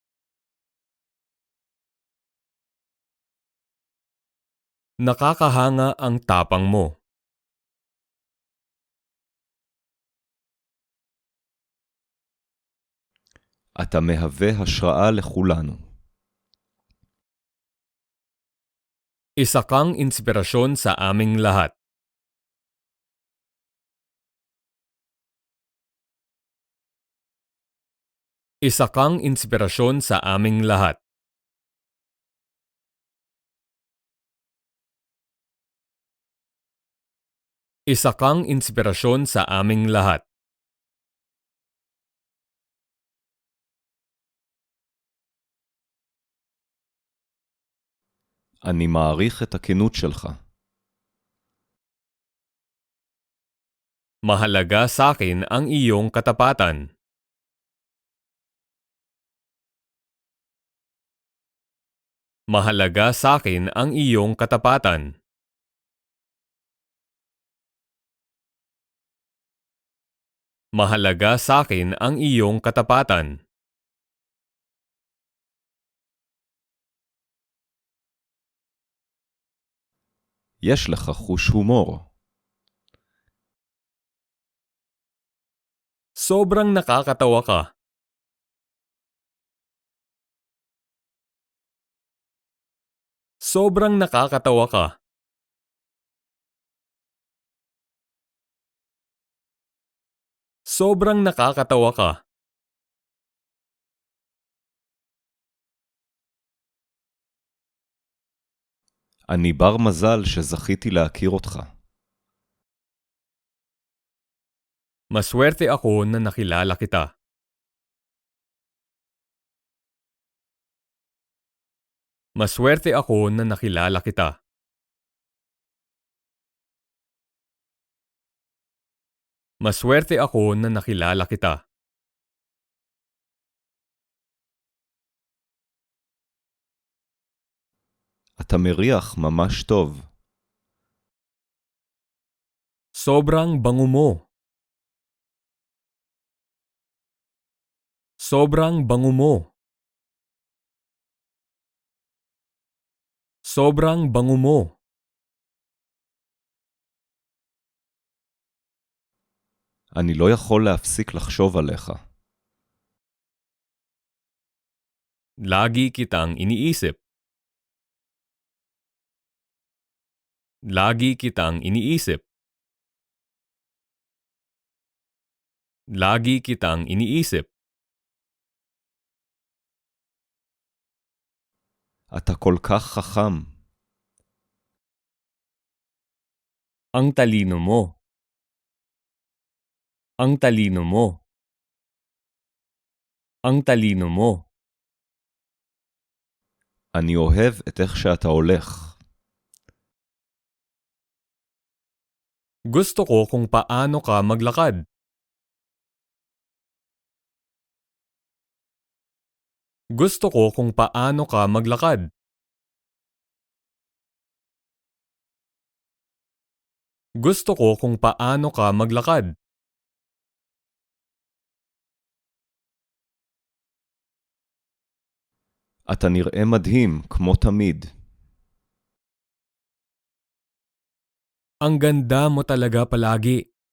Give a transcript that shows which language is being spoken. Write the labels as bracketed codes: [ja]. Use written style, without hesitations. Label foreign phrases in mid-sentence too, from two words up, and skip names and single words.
[tl] Nakakahanga ang tapang mo. [he] אתה מהווה השראה לכולנו. [tl] Isa kang inspirasyon sa aming lahat. Isa kang inspirasyon sa aming lahat. Isa kang inspirasyon sa aming lahat. [he] אני מעריך את הכנות שלך. [tl] Mahalaga sa akin ang iyong katapatan. Mahalaga sa akin ang iyong katapatan. Mahalaga sa akin ang iyong katapatan. [he] יש לך חוש הומור. [tl] Sobrang nakakatawa ka. Sobrang nakakatawa ka. Sobrang nakakatawa ka. [he] אני בר מזל שזכיתי להכיר אותך. [tl] Maswerte ako na nakilala kita. Maswerte ako na nakilala kita. Maswerte ako na nakilala kita. [he] אתה מריח ממש טוב. [tl] Sobrang bango mo. Sobrang bango mo. Sobrang bango mo. [he] אני לא יכול להפסיק לחשוב עליך. [tl] Lagi kitang iniisip. Lagi kitang iniisip. Lagi kitang iniisip. [he] אתה כל כך חכם. [tl] Ang talino mo. Ang talino mo. Ang talino mo. [he] אני אוהב את איך שאתה הולך. [tl] Gusto ko kung paano ka maglakad. Gusto ko kung paano ka maglakad. Gusto ko kung paano ka maglakad. [he] אתה נראה מדהים, כמו תמיד. [tl] Ang ganda mo talaga palagi.